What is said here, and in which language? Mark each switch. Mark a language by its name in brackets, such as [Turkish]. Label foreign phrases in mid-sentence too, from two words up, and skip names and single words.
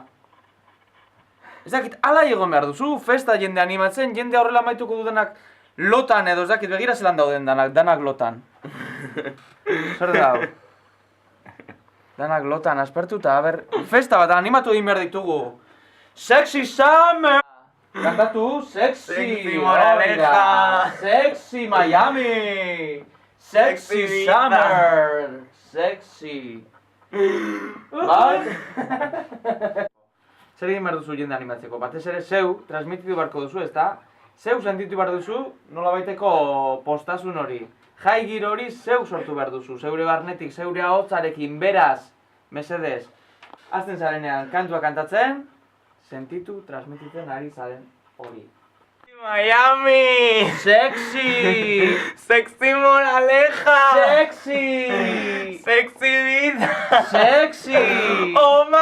[Basque] Ez dakit, ala egon behar duzu, festa jende animatzen, jende horrela maituko dudenak lotan edo, ez dakit, begira zelan dauden danak lotan. Zer da hau? Danak lotan aspertuta, ber, festa bat animatu egin behar ditugu. [English] Sexy Summer! Kantatu, sexy! Sexy Moraleja! Sexy Miami! Sexy Summer! Sexy! [Basque] Bai? Zer egin behar duzu jende animatzeko? Batez ere zeu, transmititu beharko duzu, ezta? Zeu sentitu behar duzu, nola baiteko postasun hori. Jai giro hori zeu sortu behar duzu, zeure barnetik, zeure ahotsarekin, beraz, mesedez. Azten zarenean kantua kantatzen, sentitu, transmititzen ari zaren hori. [English] Miami! Sexy! Sexy Moraleja! Sexy! [Spanish] Sexy vida! [English] Sexy! Oh